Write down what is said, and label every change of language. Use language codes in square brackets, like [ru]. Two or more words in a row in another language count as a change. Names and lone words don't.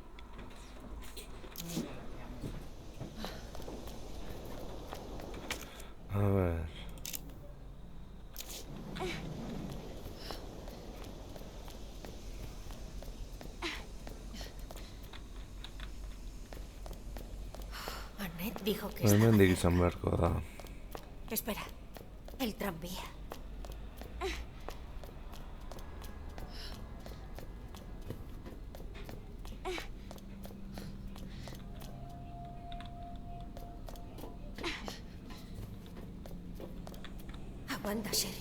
[es] A ver. Annette dijo que [eu] Hemen [es] estaba... [eu] izan beharko da. [es] Espera. El tranvía. Aguanta, Sherry.